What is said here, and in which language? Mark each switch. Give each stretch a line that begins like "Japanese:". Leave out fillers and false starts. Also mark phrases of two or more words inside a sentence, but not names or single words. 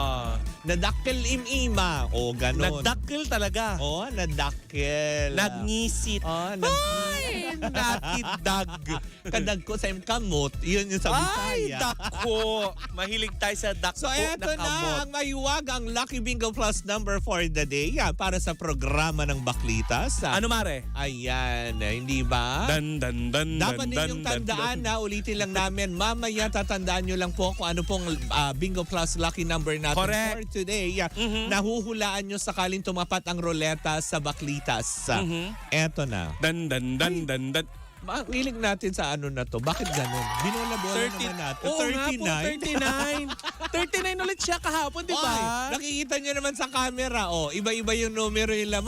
Iloko: Nadakkel ima.
Filipino: O, ganun. Nagdakil talaga. Oh, nadakkel. Nagngisit. Oh, Ay, natidag. Kadag ko sa kamot. Yun yung sa Ay, Bisaya. dako. Mahilig tayo sa dako So, eto na kamot. na ang mahiwagang Lucky Bingo Plus number for the day para sa programa ng Baklitas. Ano, Mare? Ayan, hindi ba? Dan, dan, dan, Dapat dan, ninyong dan, tandaan na ulitin lang namin. Mamaya tatandaan nyo lang po kung ano pong Bingo Plus lucky number natin Correct.
English: for today.
Filipino: Nahuhulaan nyo sakaling tumapat ang roleta sa Baklitas. Eto na. Dan, dan, dan, dan, dan. Makilig natin sa ano na to. Bakit ganun? Binola-bola naman natin. Oo nga po, 39. 39 ulit siya kahapon, di ba? Ay, nakikita nyo naman sa camera. Oh, iba-iba yung numero yung laman.